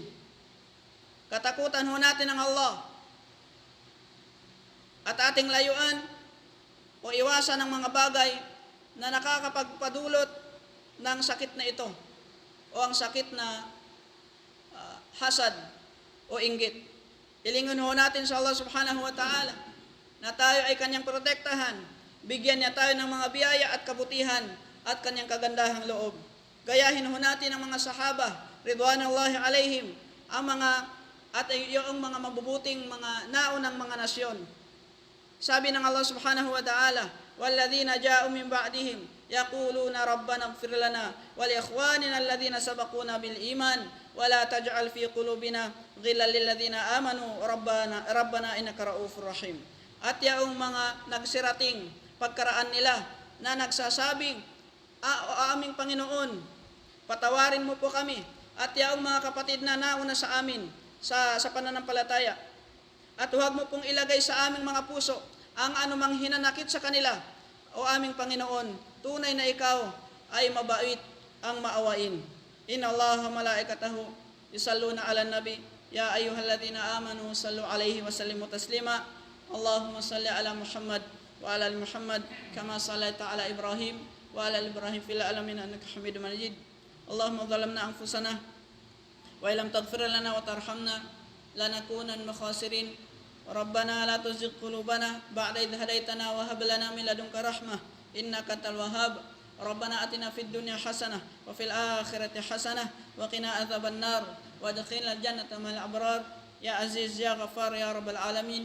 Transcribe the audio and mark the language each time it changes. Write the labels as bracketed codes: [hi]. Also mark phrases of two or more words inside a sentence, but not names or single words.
[tl] Katakutan ho natin ng Allah at ating layuan o iwasan ng mga bagay na nakakapagpadulot ng sakit na ito o ang sakit na hasad o inggit. Ilingon ho natin sa Allah [ar] سبحانه وتعالى [tl] na tayo ay kanyang protektahan, bigyan niya tayo ng mga biyaya at kabutihan at kanyang kagandahang loob. Gayahin ho natin ang mga sahaba, [ar] رضوان الله عليهم, [tl] ang mga at yung mga mabubuting mga naunang mga nasyon. Sabi ng [ar] Allah سبحانه وتعالى, وَالَّذِينَ جَاءُوا مِنْ بَعْدِهِمْ يَقُولُونَ رَبَّنَا اغْفِرْ لَنَا وَلِإِخْوَانِنَا الَّذِينَ سَبَقُونَا بِالْإِيمَانِ وَلَا تَجْعَلْ فِي قُلُوبِنَا غِلًّا لِلَّذِينَ آمَنُوا رَبَّنَا إِنَّكَ رَءُوفٌ رَحِيمٌ. [tl] At yaong mga nagsirating pagkaraan nila na nagsasabing, aming Panginoon, patawarin mo po kami. At yaong mga kapatid na nauna sa amin sa pananampalataya, at huwag mo pong ilagay sa aming mga puso ang anumang hinanakit sa kanila. O aming Panginoon, tunay na ikaw ay mabait ang maawain. [ar] إن الله ملائكته يصلون على النبي يا أيها الذين آمنوا صلوا عليه وسلموا تسليما. اللهم صل على محمد وعلى آل محمد كما صليت على إبراهيم وعلى آل إبراهيم في العالمين إنك حميد مجيد. اللهم ظلمنا أنفسنا وإن لم تغفر لنا وترحمنا لنكونن من الخاسرين. ربنا لا تزغ قلوبنا بعد إذ هديتنا وهب لنا من لدنك رحمة إنك أنت الوهاب. ربنا آتنا في الدنيا حسنة وفي الآخرة حسنة وقنا عذاب النار وادخلنا الجنة مع الأبرار يا عزيز يا غفار يا رب العالمين.